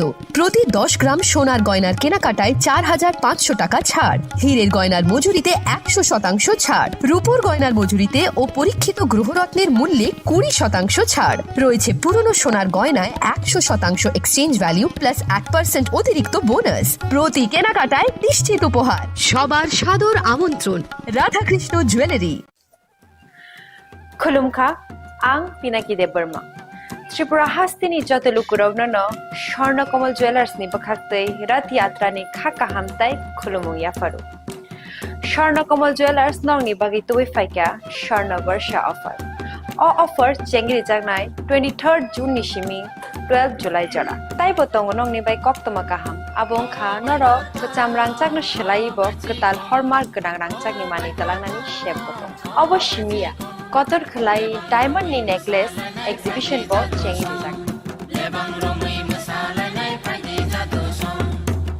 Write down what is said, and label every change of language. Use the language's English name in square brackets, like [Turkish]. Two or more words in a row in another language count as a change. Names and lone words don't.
[Bangla] প্রতি 10 গ্রাম সোনার গয়নার কেনাকাটায় 4500 টাকা ছাড়, হীরের গয়নার মজুরিতে 100% ছাড়, রূপোর গয়নার মজুরিতে ও পরীক্ষিত গ্রহরত্নের মূল্যে 20% ছাড়। রয়েছে পুরনো সোনার গয়নায় 100% এক্সচেঞ্জ ভ্যালু প্লাস 1% অতিরিক্ত বোনাস। প্রতি কেনাকাটায় নিশ্চিত উপহার। সবার সাদর আমন্ত্রণ। রাধাকৃষ্ণ জুয়েলারি। [Kok Borok] खुलुमखा आं पिनाकी देबबर्मा त्रिपुरा हास्तिनि जतलुकुरावनो स्वर्णकमल ज्वेलार्स नि बखाक्तै रथ यात्रा नि खाका हामताय खुलुमु याफारु स्वर्णकमल ज्वेलार्स नंनि बागै तुबै फाइका स्वर्ण वर्ष ऑफर ऑफर चेंगरि जागनाय 23 जून नि सिमी 12 जुलाई जरा ताइ बतंग नंनि बाय कक्तमा काहाम आबं खा नर कचाम रांचागनो सिलाइबो कताल हरमार्क गोनां रांचागनि मानि तलांनानि शेप बतंग अवश्य मिया कतर खलाई डायमंड नि [English] necklace exhibition [Kok Borok] बो चेंगि जाग